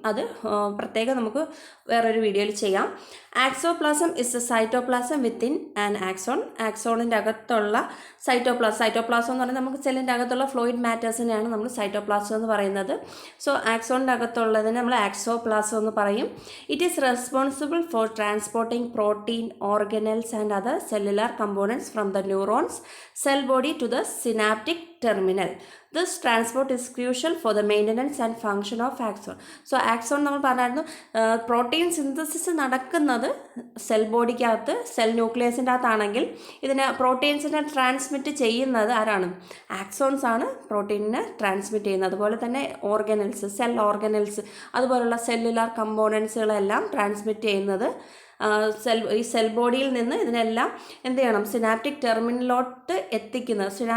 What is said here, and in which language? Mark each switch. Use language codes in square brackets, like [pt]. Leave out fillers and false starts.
[ml] അത് പ്രത്യേകം നമുക്ക് വേറൊരു വീഡിയോയിൽ ചെയ്യാം. [en] Axoplasm is a cytoplasm within an axon. [ml] ആക്സോണിൻ്റെ അകത്തുള്ള സൈറ്റോപ്ലാസം എന്ന് പറഞ്ഞാൽ നമുക്ക് സെല്ലിൻ്റെ അകത്തുള്ള ഫ്ലൂയിഡ് മാറ്റേഴ്സിനെയാണ് നമ്മൾ സൈറ്റോപ്ലാസം എന്ന് പറയുന്നത്. സോ ആക്സോണിൻ്റെ അകത്തുള്ളതിനെ നമ്മൾ ആക്സോപ്ലാസം എന്ന് പറയും. [en] It is responsible for transporting protein, organelles and other cellular components from the neurons cell body to the synaptic terminal. This transport is crucial for the maintenance and function of axon. [ml] So axon നമ്മൾ പറഞ്ഞായിരുന്നു, protein synthesis നടക്കുന്നത് cell ബോഡിക്കകത്ത്, cell ന്യൂക്ലിയസിൻ്റെ അകത്താണെങ്കിൽ ഇതിനെ പ്രോട്ടീൻസിനെ transmit ചെയ്യുന്നത് ആരാണ്? Axons ആണ് പ്രോട്ടീനിനെ transmit ചെയ്യുന്നത്. അതുപോലെ തന്നെ ഓർഗനൽസ്, സെൽ ഓർഗനൽസ്, അതുപോലുള്ള സെല്ലുലാർ കമ്പോണൻസുകളെല്ലാം ട്രാൻസ്മിറ്റ് ചെയ്യുന്നത് ഈ സെൽ ബോഡിയിൽ നിന്ന് ഇതിനെല്ലാം എന്ത് ചെയ്യണം, സിനാപ്റ്റിക് ടെർമിനലിലോട്ട് എത്തിക്കുന്നത്.